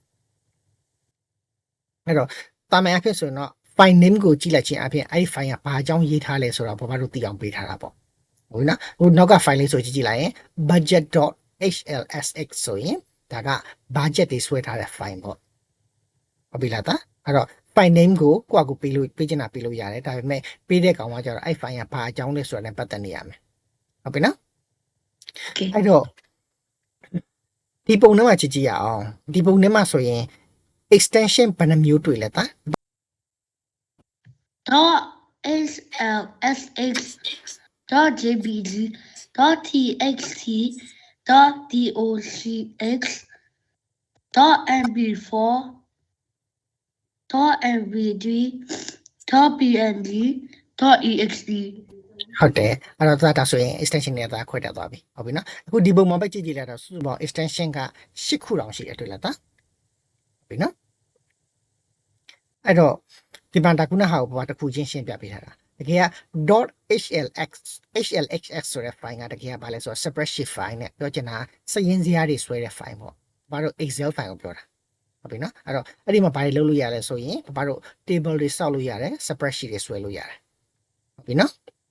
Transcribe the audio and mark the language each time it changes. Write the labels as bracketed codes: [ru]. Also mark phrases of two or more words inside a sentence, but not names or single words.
[my] အဲ့တော့တာမန်အဖြစ်ဆိုရင်တော့ [en] file name [my] ကိုကြည့်လိုက်ခြင်းအပြင်အဲ့ဒီ file ကဘာအကြောင်းရေးထားလဲဆိုတာဘာမှတို့သိအောင်ပေးထားတာပေါ့ဟုတ်နော်ဟိုနောက်က file လေးဆိုကြည့်လိုက်ရင် budget.hlsx ဆိုရင်ဒါက budget တွေဆွဲထားတဲ့ file ပေါ့ဟုတ်ပြီလားတာအဲ့တော့ [en] file name [my] ကိုကိုယ့်အကူပေးချင်တာပေးလို့ရတယ်ဒါပေမဲ့ပေးတဲ့ကောင်ကကျတော့အဲ့ file ကဘာအကြောင်းလဲဆိုတာနဲ့ပတ်သက်နေရမယ်ဟုတ်ပြီနော် [en] okay [my] အဲ့တော့ဒီပုံထဲမှာကြည့်ကြည့်ရအောင်ဒီပုံထဲမှာဆိုရင် extension ဘယ်နှမျိုးတွေ့လဲတာ [en] .slsx .jpg .txt .docx .mp4 .mp3 .png .exe [my] ဟုတ်တယ်အဲ့တော့ဒါဆိုရင် extension နဲ့ဒါခွဲတက်သွားပြီဟုတ်ပြီနော်အခုဒီပုံမှာပဲကြည့်ကြည့်လိုက်တော့စုစုပေါင်း extension က10ခုတောင်ရှိတယ်တွေ့လားတာဟုတ်ပြီနော်အဲ့တော့ဒီမှာဒါခုနဟာကိုဘာတစ်ခုချင်းရှင်းပြပေးထားတာတကယ်က .hlx ဆိုတဲ့ file ကတကယ်ကဘာလဲဆိုတော့ [en] spreadsheet file [my] နဲ့ပြောချင်တာစရင်းစရာတွေဆွဲတဲ့ file ပေါ့ဘာလို့ [en] excel file [my] ကိုပြောတာဟုတ်ပြီနော်အဲ့တော့အဲ့ဒီမှာဘာတွေလုပ်လို့ရလဲဆိုရင်ဘာလို့ table တွေစောက်လို့ရတယ် spreadsheet တွေဆွဲလို့ရတယ်ဟုတ်ပြီနော်